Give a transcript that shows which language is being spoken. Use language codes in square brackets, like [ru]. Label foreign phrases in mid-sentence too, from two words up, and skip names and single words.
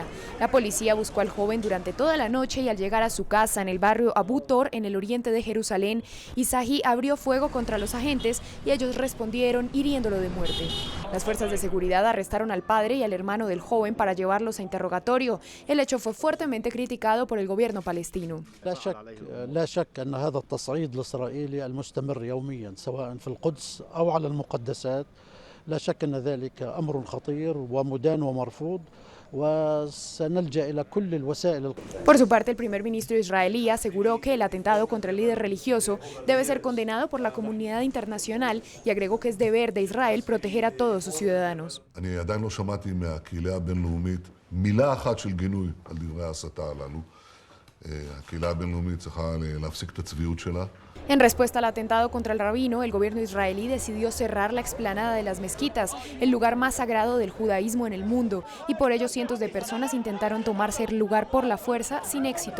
[es] La policía buscó al joven durante toda la noche y al llegar a su casa en el barrio Abu Tor, en el oriente de Jerusalén, Isahi abrió fuego contra los agentes y ellos respondieron hiriéndolo de muerte. Las fuerzas de seguridad arrestaron al padre y al hermano del joven para llevarlos a interrogatorio. El hecho fue fuertemente criticado por el gobierno palestino. [ar] لا شك أن هذا التصعيد الإسرائيلي المستمر يوميا سواء في القدس أو على المقدسات لا شك أن ذلك أمر خطير ومدان ومرفوض. [es] Por su parte, el primer ministro israelí aseguró que el atentado contra el líder religioso debe ser condenado por la comunidad internacional y agregó que es deber de Israel proteger a todos sus ciudadanos. En respuesta al atentado contra el rabino, el gobierno israelí decidió cerrar la explanada de las mezquitas, el lugar más sagrado del judaísmo en el mundo, y por ello cientos de personas intentaron tomarse el lugar por la fuerza sin éxito.